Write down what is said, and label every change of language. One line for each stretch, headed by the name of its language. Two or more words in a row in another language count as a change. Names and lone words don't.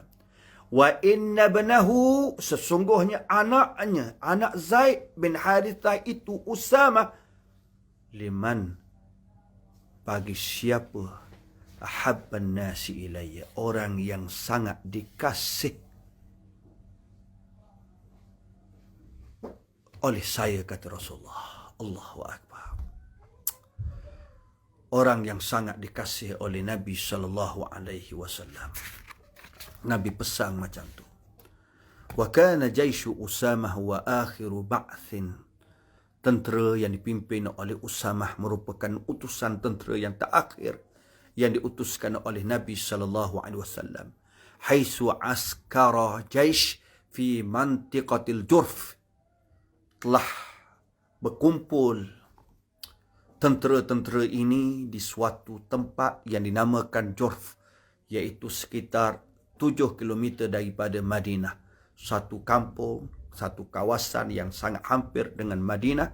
Arabic: وإن ابنه,
Malay: sesungguhnya anaknya, anak Zaid bin Harithah itu Usamah, liman, bagi siapa,
Arabic: أحب الناس إلي,
Malay: orang yang sangat dikasih oleh saya, kata Rasulullah.
Arabic: الله أكبر.
Malay: Orang yang sangat dikasih oleh Nabi SAW. Nabi pesan macam tu.
Arabic: وكان جيش أسامة آخر بعث,
Malay: tentera yang dipimpin oleh Usamah merupakan utusan tentera yang terakhir yang diutuskan oleh Nabi SAW.
Arabic: حيث عسكر الجيش في منطقة الجرف,
Malay: telah berkumpul tentera-tentera ini di suatu tempat yang dinamakan Jurf, iaitu sekitar 7 km daripada Madinah. Satu kampung, satu kawasan yang sangat hampir dengan Madinah.